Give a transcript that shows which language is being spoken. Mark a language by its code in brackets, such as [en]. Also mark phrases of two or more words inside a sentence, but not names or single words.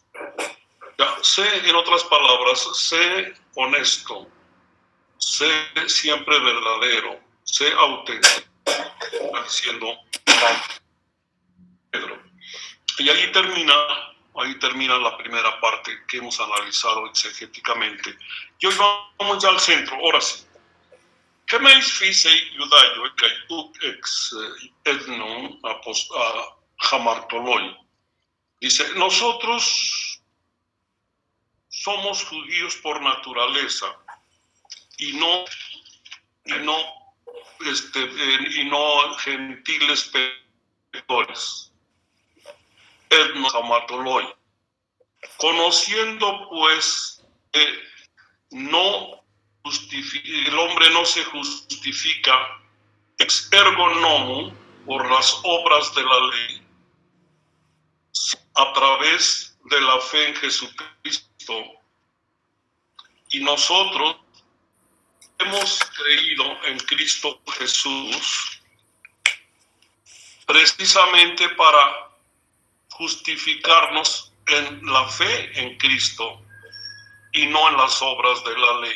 [es] En otras palabras, sé honesto, sé siempre verdadero, sé auténtico, está diciendo Pedro. Y ahí termina la primera parte que hemos analizado exegéticamente. Y hoy vamos ya al centro, ahora sí. ¿Qué me dice [el] Ἰουδαῖοι καὶ ἐξ ἐθνῶν ἁμαρτωλοί? [es] Dice, nosotros somos judíos por naturaleza y no gentiles pecadores. [el] ἐθνῶν ἁμαρτωλοί. [es] Conociendo pues que el hombre no se justifica [el] ἐξ ἔργων νόμου [es] por las obras de la ley, a través de la fe en Jesucristo. Y nosotros hemos creído en Cristo Jesús precisamente para justificarnos en la fe en Cristo y no en las obras de la ley.